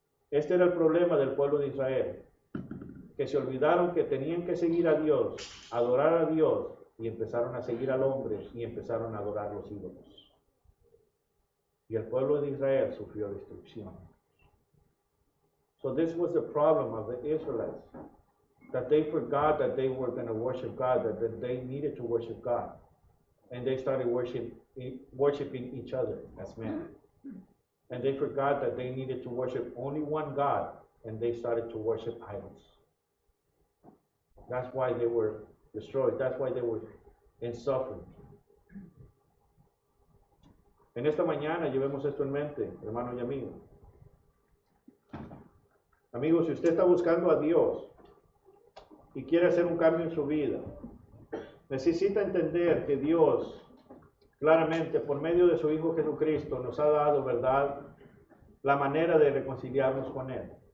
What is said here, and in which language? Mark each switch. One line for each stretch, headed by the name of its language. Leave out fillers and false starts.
Spanish: Este era el problema del pueblo de Israel, que se olvidaron que tenían que seguir a Dios, adorar a Dios, y empezaron a seguir al hombre y empezaron a adorar los ídolos. Y el pueblo de Israel sufrió destrucción.
English: So this was the problem of the Israelites, that they forgot that they were going to worship God, that they needed to worship God. And they started worshiping each other as men. And they forgot that they needed to worship only one God, and they started to worship idols. That's why they were destroyed. That's why they were in suffering.
Spanish: En esta mañana llevemos esto en mente, hermanos y amigos. Amigos, si usted está buscando a Dios y quiere hacer un cambio en su vida, necesita entender que Dios, claramente, por medio de su Hijo Jesucristo, nos ha dado, ¿verdad?, la manera de reconciliarnos con Él.